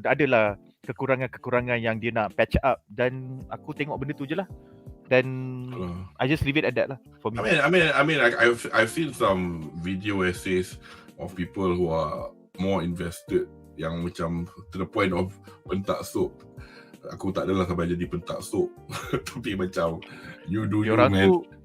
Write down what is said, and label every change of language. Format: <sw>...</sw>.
<ms>Adalah kekurangan yang dia nak patch up, dan aku tengok benda tu je lah.</ms> <en>Then I just leave it at that lah for me. I mean I've seen some video essays of people who are more invested,</en> <ms>yang macam</ms> <en>to the point of pentak soap.</en> <ms>Aku tak adalah sampai jadi pentak soap. Tapi macam</ms> <en>you do you, man.</en>